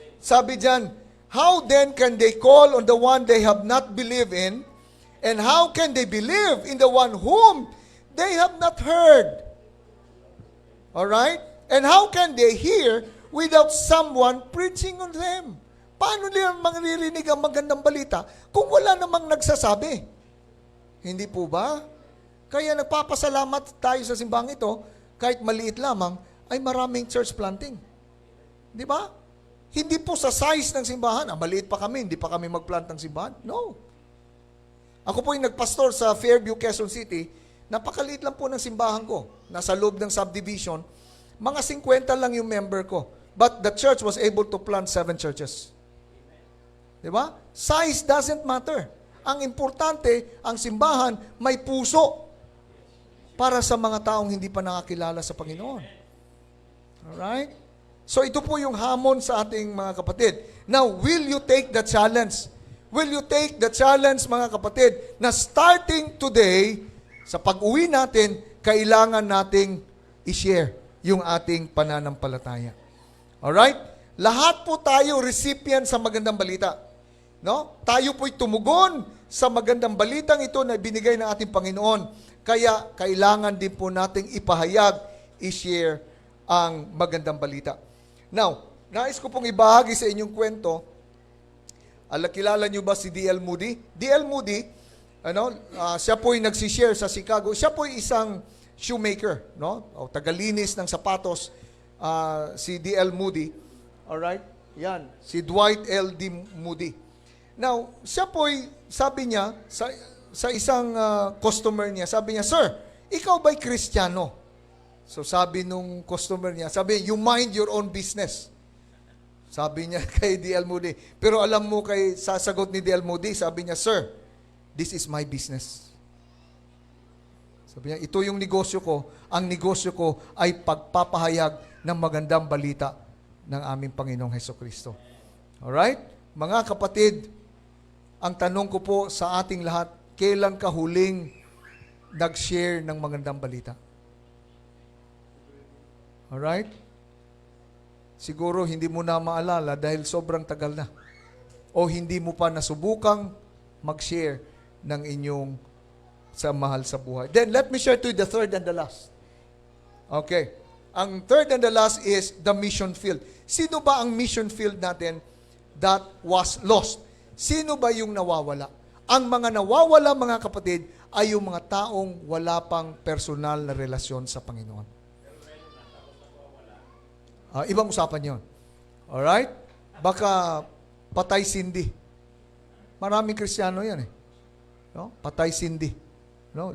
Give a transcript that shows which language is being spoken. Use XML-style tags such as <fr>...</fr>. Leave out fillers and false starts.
<tl>Sabi dyan,</tl> <en>how then can they call on the one they have not believed in? And how can they believe in the one whom they have not heard? Alright? And how can they hear without someone preaching on them?</en> <tl>Paano nila maririnig ang magandang balita kung wala namang nagsasabi? Hindi po ba? Kaya nagpapasalamat tayo sa simbang ito, kahit maliit lamang, ay maraming church planting. Di ba? Hindi po sa size ng simbahan. Maliit pa kami, hindi pa kami magplant ng simbahan. No. Ako po yung nagpastor sa Fairview, Quezon City. Napakaliit lang po ng simbahan ko. Nasa loob ng subdivision. Mga 50 lang yung member ko.</tl> <en>But the church was able to plant 7 churches.</en> <tl>Di ba?</tl> <en>Size doesn't matter.</en> <tl>Ang importante, ang simbahan may puso para sa mga taong hindi pa nakakilala sa Panginoon. Alright? So ito po yung hamon sa ating mga kapatid.</tl> <en>Now, will you take the challenge? Will you take the challenge,</en> <tl>mga kapatid, na</tl> <en>starting today,</en> <tl>sa pag-uwi natin, kailangan nating i-share yung ating pananampalataya. Alright? Lahat po tayo recipient sa magandang balita. No? Tayo po'y tumugon sa magandang balitang ito na binigay ng ating Panginoon. Kaya kailangan din po nating ipahayag, i-share ang magandang balita. Now, nais ko pong ibahagi sa inyong kwento. Kilala niyo ba si D.L. Moody? D.L. Moody, siya po'y nagsishare sa Chicago. Siya po'y isang shoemaker, no? O tagalinis ng sapatos, si D.L. Moody. Alright? Yan, si Dwight L.D. Moody. Now, siya po'y, sabi niya, sa isang customer niya, sabi niya, Sir, ikaw ba'y Kristiyano? So sabi nung customer niya, sabi,</tl> <en>you mind your own business.</en> <tl>Sabi niya kay D.L. Moody. Pero alam mo kay sasagot ni D.L.</tl> <en>Moody,</en> <tl>sabi niya,</tl> <en>Sir, this is my business.</en> <tl>Sabi niya, ito yung negosyo ko. Ang negosyo ko ay pagpapahayag ng magandang balita ng aming Panginoong Hesukristo. Alright? Mga kapatid, ang tanong ko po sa ating lahat, kailan ka huling nag-share ng magandang balita? Alright? Siguro hindi mo na maalala dahil sobrang tagal na. O hindi mo pa nasubukang mag-share ng inyong sa mahal sa buhay.</tl> <en>Then let me share to you the third and the last. Okay. Ang third and the last is the mission field.</en> <tl>Sino ba ang</tl> <en>mission field natin that was lost?</en> <tl>Sino ba yung nawawala? Ang mga nawawala, mga kapatid, ay yung mga taong wala pang personal na relasyon sa Panginoon. Ibang usapan yon. Alright? Baka patay sindi. Maraming Kristiyano yan eh. No? Patay sindi. No?</tl>